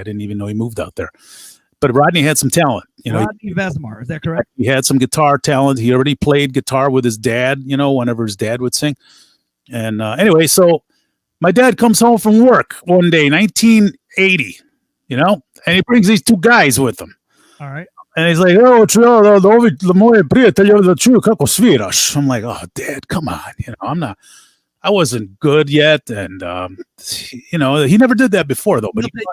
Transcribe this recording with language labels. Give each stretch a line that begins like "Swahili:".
English: I didn't even know he moved out there. But Rodney had some talent. Rodney Vesmar, is that correct? He had some guitar talent. He already played guitar with his dad, whenever his dad would sing. And anyway, so my dad comes home from work one day, 1980, and he brings these two guys with him. All right.
Serbian: And he's like, oh, moje prijatelje da čuju kako sviraš.
English: I'm like, oh, Dad, come on. I wasn't good yet. And, he never did that before, though. But